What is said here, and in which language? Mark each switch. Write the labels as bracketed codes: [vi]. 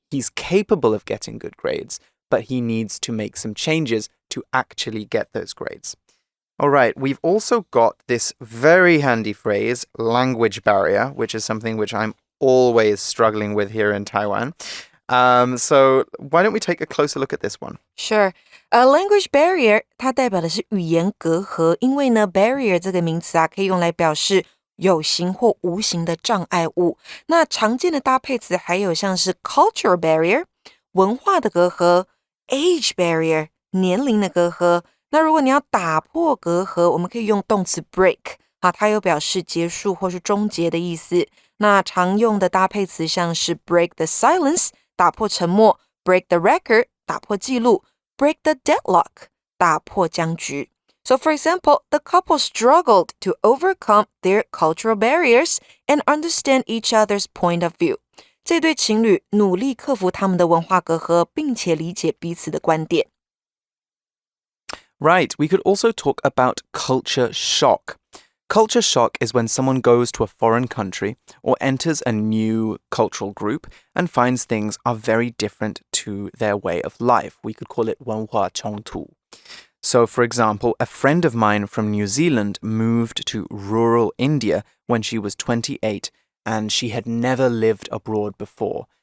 [en] He's capable of getting good grades, but he needs to make some changes to actually get those grades. All right, we've also got this very handy phrase, language barrier, which is something which I'm always struggling with here in Taiwan. So why don't we take a closer look at this one? Sure. Language barrier [zh] 它代表的是语言隔阂，因为呢 barrier 这个名词可以用来表示有形或无形的障碍物。那常见的搭配词还有像是 [en] cultural barrier [zh] 文化的隔阂， [en] age barrier [zh] 年龄的隔阂。那如果你要打破隔阂，我们可以用动词 break， 它有表示结束或是终结的意思。那常用的搭配词像是 [en] break the silence [zh] 打破沉默， [en] break the record [zh] 打破记录， [en] break the deadlock [zh] 打破僵局。 [en] So for example, the couple struggled to overcome their cultural barriers and understand each other's point of view. [zh] 这对情侣努力克服他们的文化隔阂，并且理解彼此的观点。 [en] Right, we could also talk about culture shock. Culture shock is when someone goes to a foreign country or enters a new cultural group and finds things are very different to their way of life. We could call it 文化冲突. So, for example, a friend of mine from New Zealand moved to rural India when she was 28 and she had never lived abroad before.